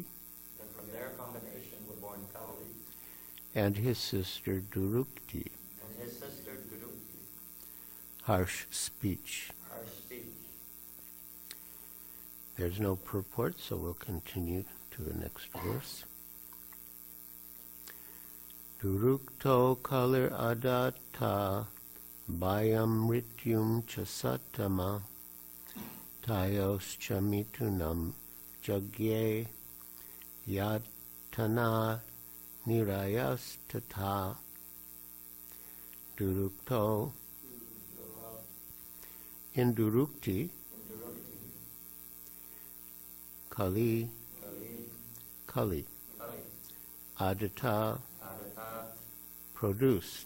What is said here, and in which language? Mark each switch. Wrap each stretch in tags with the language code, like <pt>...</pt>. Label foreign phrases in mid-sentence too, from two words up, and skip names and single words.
<en>And from their combination were born Kali and his sister Durukti, and his sister Durukti, harsh speech. harsh speech. There's no purport, so we'll continue to the next verse.</en> <sa>Durukto kalir adatta bayam rityum chasatama tayos chamitunam jagye yatana nirayas tata.</sa> <en>Durukto, in Durukti, In Durukti, Kali, Kali, Kali, Kali, Adatta, Adata, produced,</en>